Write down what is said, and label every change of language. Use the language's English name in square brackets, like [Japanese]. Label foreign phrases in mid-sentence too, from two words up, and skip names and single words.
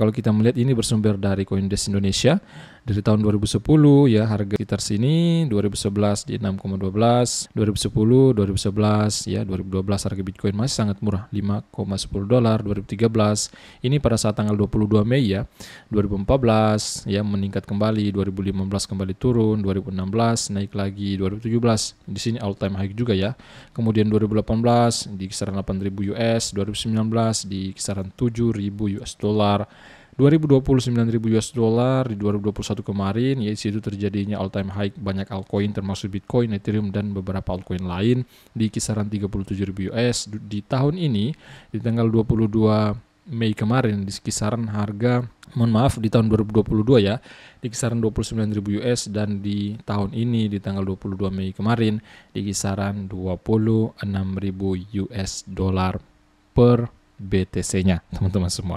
[Indonesian] Kalau kita melihat ini bersumber dari Coindesk Indonesia. Dari tahun 2010 ya, harga sekitar sini, 2011 di 6,12, 2010, 2011 ya, 2012 harga Bitcoin masih sangat murah, $5,10, 2013 ini pada saat tanggal 22 Mei ya, 2014 ya meningkat kembali, 2015 kembali turun, 2016 naik lagi, 2017 di sini [English] all time high [Indonesian] juga ya. Kemudian 2018 di kisaran 8.000 US, 2019 di kisaran 7.000 [English] US dollar. [Indonesian] 2020 9.000 [English] US dollar [Indonesian] di 2021 kemarin, ya situ terjadinya [English] all time high [Indonesian] banyak altcoin termasuk Bitcoin, Ethereum dan beberapa altcoin lain di kisaran 37.000 US. Di tahun ini di tanggal 22 Mei kemarin di kisaran harga di tahun 2022 ya di kisaran 29.000 US, dan di tahun ini di tanggal 22 Mei kemarin di kisaran 26.000 [English] US dollar [Indonesian] per BTC-nya, teman-teman semua.